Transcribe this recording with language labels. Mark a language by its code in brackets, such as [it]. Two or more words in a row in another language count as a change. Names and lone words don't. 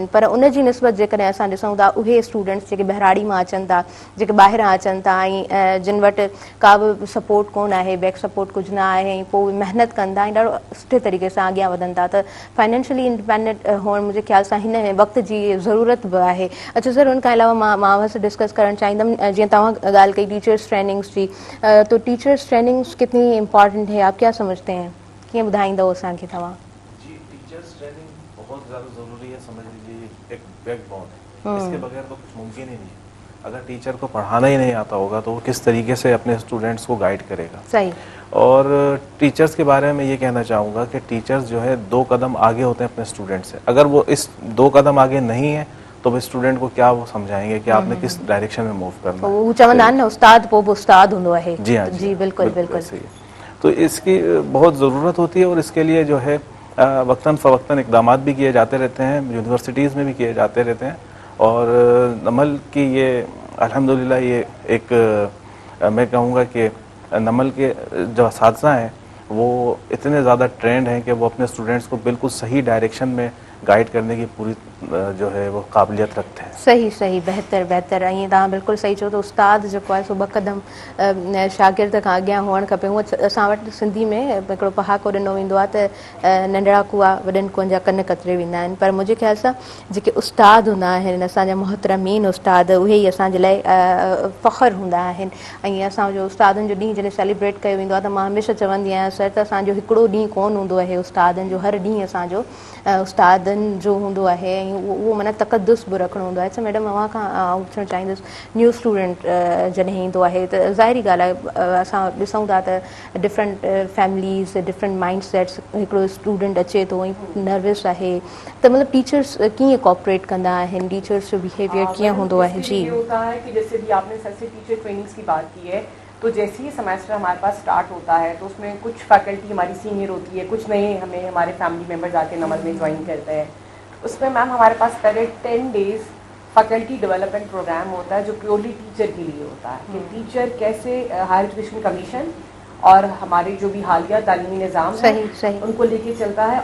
[sd] पर उन जी निस्बत जेकॾहिं असां ॾिसूं था उहे स्टूडेंट्स जेके बहिराड़ी मां अचनि था, जेके ॿाहिरां अचनि था ऐं जिन वटि का बि सपोर्ट कोन आहे, [en] back support [sd] कुझु न आहे, ऐं पोइ महिनत कंदा ऐं ॾाढो सुठे तरीक़े सां अॻियां वधनि था। त [en] financially independent [sd] हुअणु मुंहिंजे ख़्याल सां हिन वक़्त जी ज़रूरत बि आहे। अच्छा सर, उन खां अलावा मां बसि डिस्कस करणु चाहींदमि, जीअं तव्हां ॻाल्हि कई [en] teachers trainings [sd] जी, [ur] تو [en] teachers trainings [ur] کتنی امپورٹنٹ ہے، آپ کیا سمجھتے ہیں? [sd] कीअं ॿुधाईंदव असांखे तव्हां? [ur] جی, [en] teachers training [ur] بہت زیادہ ضروری ہے. سمجھ لیجیے ایک بیک بون ہے، اس کے بغیر تو کچھ ممکن ہی نہیں ہے. اگر ٹیچر کو پڑھانا ہی نہیں آتا ہوگا تو وہ کس طریقے سے اپنے اسٹوڈنٹس کو گائیڈ کرے گا. صحیح. اور ٹیچرز کے بارے میں یہ کہنا چاہوں گا کہ ٹیچرز جو ہے 2 قدم آگے ہوتے ہیں اپنے اسٹوڈنٹ سے. اگر وہ اس 2 قدم آگے نہیں ہے تو وہ اسٹوڈنٹ کو کیا وہ سمجھائیں گے کہ آپ نے کس ڈائریکشن میں موو کرنا ہے. [sd] वो चवंदा आहिनि न, उस्ताद पोइ बि उस्ताद हूंदो आहे। [ur] جی ہاں, جی بالکل بالکل. صحیح ہے. تو اس کی بہت ضرورت ہوتی ہے اور اس کے لیے جو ہے وقتاً فوقتاً اقدام بھی کیے جاتے رہتے ہیں، یونیورسٹیز میں بھی کیے جاتے رہتے ہیں. اور نمل کی یہ الحمدللہ یہ ایک میں کہوں گا کہ نمل کے جو اساتذہ ہیں وہ اتنے زیادہ ٹرینڈ ہیں کہ وہ اپنے اسٹوڈنٹس کو بالکل صحیح ڈائریکشن میں گائیڈ کرنے کی پوری جو ہے وہ قابلیت رکھتے ہیں. صحیح صحیح, [sd] बहितर बहितर। ऐं तव्हां बिल्कुलु सही चओ त उस्ताद जेको आहे सो 2 क़दम शागिर्द खां अॻियां हुअणु खपे। हूअं असां वटि सिंधी में हिकिड़ो पहाको ॾिनो वेंदो आहे त नंढड़ा कुआ वॾनि कुअनि जा कन कतरे वेंदा आहिनि। पर मुंहिंजे ख़्याल सां जेके उस्ताद हूंदा आहिनि, असांजा मोहतरमीन उस्ताद, उहे ई असांजे लाइ फ़ख़्रु हूंदा आहिनि। ऐं असांजो उस्तादनि जो ॾींहुं जॾहिं सेलिब्रेट कयो वेंदो आहे त मां हमेशह चवंदी आहियां सर त असांजो हिकिड़ो ॾींहुं कोन हूंदो आहे उस्तादनि जो, हर ॾींहुं असांजो उस्तादनि जो हूंदो आहे ऐं उहो माना तक़दुस बि रखिणो हूंदो आहे। अच्छा मैडम, अव्हां खां पुछणु चाहींदुसि, [en] new student [sd] जॾहिं ईंदो आहे त ज़ाहिरी ॻाल्हि आहे असां ॾिसूं था त [en] different families, different mind sets, [sd] हिकिड़ो स्टूडेंट अचे थो ऐं नर्वस आहे त मतिलबु टीचर्स कीअं कोऑपरेट कंदा आहिनि, टीचर्स जो बिहेवियर कीअं हूंदो आहे? [ur] جی, یہ ہوتا ہے کہ جیسے بھی آپ نے سر سے [en] teacher trainings [ur] کی بات کی ہے، تو جیسے ہی سمسٹر ہمارے پاس اسٹارٹ ہوتا ہے تو اس میں کچھ فیکلٹی ہماری سینیئر ہوتی ہے، کچھ نئے ہمیں ہمارے [en] family members [ur] آ کے نمل میں جوائن کرتے ہیں. اس میں میم ہمارے پاس پہلے 10 [en] days faculty development program [ur] ہوتا ہے جو [en] purely teacher [ur] کے لیے ہوتا ہے کہ ٹیچر کیسے ہائر ایجوکیشن کمیشن اور ہمارے جو بھی حالیہ تعلیمی نظام ہے ان کو لے کے چلتا ہے.